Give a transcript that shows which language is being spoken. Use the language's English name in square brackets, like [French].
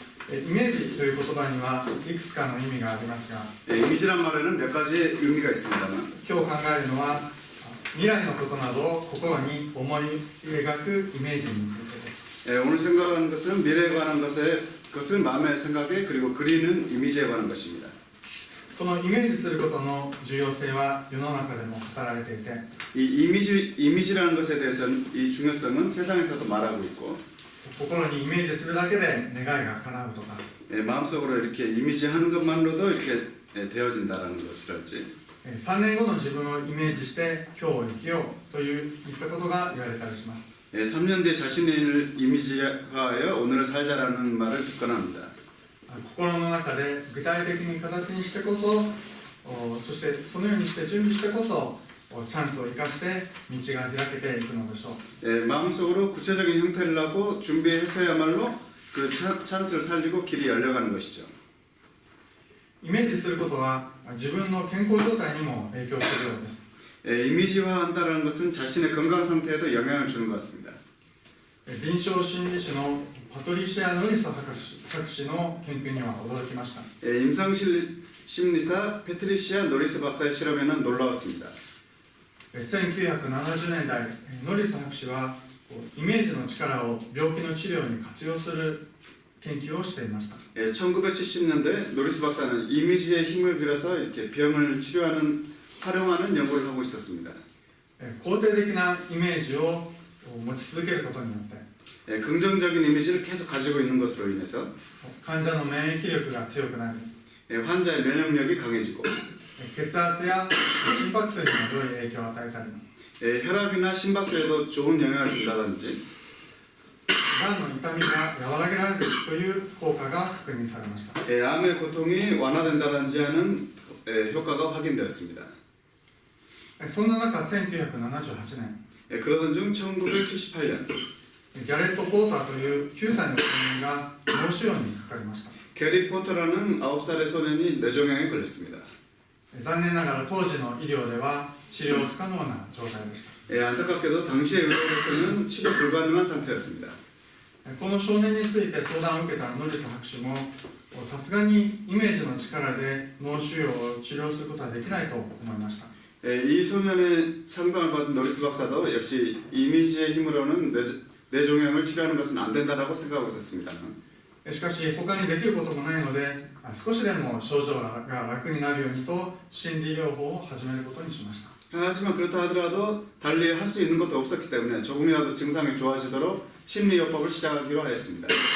[Japanese] イメージという言葉にはいくつかの意味がありますが、 [Korean] 이미지란 말에는 몇 가지 의미가 있습니다만 [Japanese] 今日考えるのは未来のことなどを心に思い描くイメージについてです。 [Korean] 오늘 생각하는 것은 미래에 관한 것을 마음에 생각해 그리고 그리는 이미지에 관한 것입니다. [Japanese] このイメージすることの重要性は世の中でも語られていて、 [Korean] 이 이미지라는 것에 대해서는 이 중요성은 세상에서도 말하고 있고 [Japanese] 心にイメージするだけで願いが叶うとか、 [Korean] 마음속으로 이렇게 이미지하는 것만으로도 이렇게 되어진다라는 것이랄지 [Japanese] 3年後の自分をイメージして今日を生きようといったことが言われたりします。 [Korean] 3년 뒤 자신을 이미지화하여 오늘을 살자라는 말을 듣곤 합니다. [Japanese] 心の中で具体的に形にしてこそ、そしてそのようにして準備してこそチャンスを生かして道が開けていくのでしょう。 [Korean] 마음속으로 구체적인 형태를 하고 준비해서야말로 그 찬스를 살리고 길이 열려가는 것이죠. [Japanese] イメージすることは自分の健康状態にも影響するようです。 [Korean] 이미지화한다는 것은 자신의 건강 상태에도 영향을 주는 것 같습니다. [Japanese] 臨床心理士のパトリシア・ノリス博士の研究には驚きました。 [Korean] 임상심리사 페트리시아 노리스 박사의 실험에는 놀라웠습니다. [Japanese] 1970年代、ノリス博士はイメージの力を病気の治療に活用する研究をしていました。 [Korean] 1970년대 노리스 박사는 이미지의 힘을 빌어서 이렇게 병을 활용하는 연구를 하고 있었습니다. [Japanese] 肯定的なイメージを持ち続けることによって [Korean] 긍정적인 이미지를 계속 가지고 있는 것으로 인해서 [Japanese] 患者の免疫力が強くなり [Korean] 환자의 면역력이 강해지고 [Japanese] 血圧や心拍数にも良い影響を与えたり [Korean] 혈압이나 심박수에도 좋은 영향을 준다든지 [Japanese] がんの痛みが和らげられるという効果が確認されました。 [Korean] 암의 고통이 완화된다든지 하는 효과가 확인되었습니다. [Japanese] そんな中、1978年 [Korean] 그러던 중 1978년 [Japanese] ギャレット・ポーターという9歳の少年が脳腫瘍にかかりました。 [Korean] 게리 포터라는 9살의 소년이 뇌종양에 걸렸습니다. [Japanese] 残念ながら当時の医療では治療不可能な状態でした。 [Korean] 안타깝게도 당시의 의료로서는 치료 불가능한 상태였습니다. [Japanese] この少年について相談を受けたノリス博士もさすがにイメージの力で脳腫瘍を治療することはできないと思いました。 [Korean] 이 소년의 상담을 받은 노리스 박사도 역시 이미지의 힘으로는 뇌종양을 치료하는 것은 안 된다라고 생각하고 있었습니다. [Japanese] しかし他にできることもないので少しでも症状が楽になるようにと心理療法を始めることにしました。 [Korean] 하지만 그렇다 하더라도 달리 할 수 있는 것도 없었기 때문에 조금이라도 증상이 좋아지도록 심리요법을 시작하기로 하였습니다.